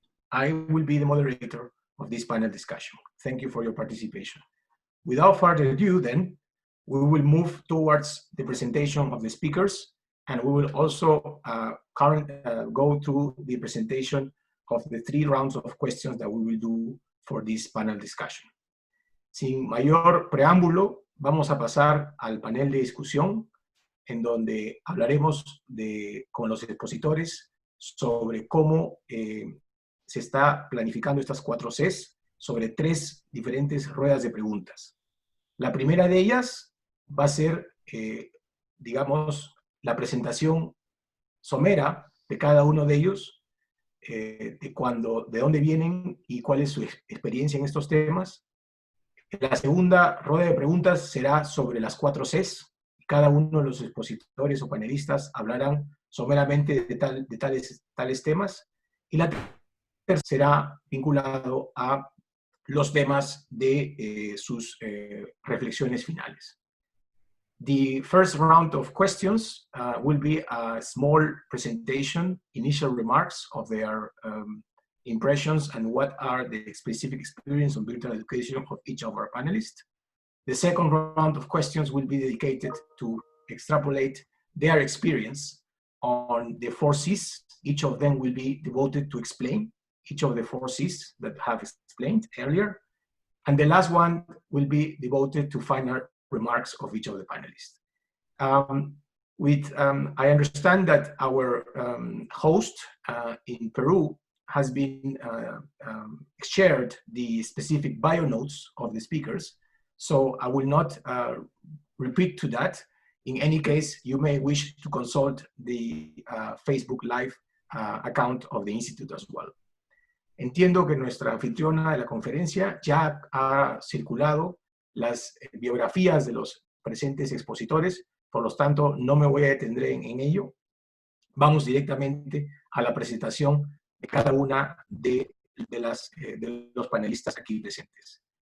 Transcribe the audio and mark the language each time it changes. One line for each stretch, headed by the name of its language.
English: I will be the moderator of this panel discussion. Thank you for your participation. Without further ado, then, we will move towards the presentation of the speakers, and we will also go through the presentation of the 3 rounds of questions that we will do for this panel discussion.
Spanish: Sin mayor preámbulo, vamos a pasar al panel de discusión, en donde hablaremos con los expositores sobre cómo se está planificando estas 4 Cs sobre 3 diferentes ruedas de preguntas. La primera de ellas va a ser, digamos, la presentación somera de cada uno de ellos, de dónde vienen y cuál es su experiencia en estos temas. La segunda rueda de preguntas será sobre las 4 Cs. Cada uno de los expositores o panelistas hablarán someramente de tales temas. Y la tercera será vinculado a los temas de sus reflexiones finales.
English: The first round of questions will be a small presentation, initial remarks of their impressions and what are the specific experience on virtual education of each of our panelists. The second round of questions will be dedicated to extrapolate their experience on the 4Cs. Each of them will be devoted to explain each of the 4Cs that I have explained earlier. And the last one will be devoted to final remarks of each of the panelists. I understand that our host in Peru has been shared the specific bio notes of the speakers, so I will not repeat to that. In any case, you may wish to consult the Facebook Live account of the Institute as well.
Spanish: Entiendo que nuestra anfitriona de la conferencia ya ha circulado las biografías de los presentes expositores, por lo tanto no me voy a detener en ello. Vamos directamente a la presentación de cada una de los panelistas aquí presentes.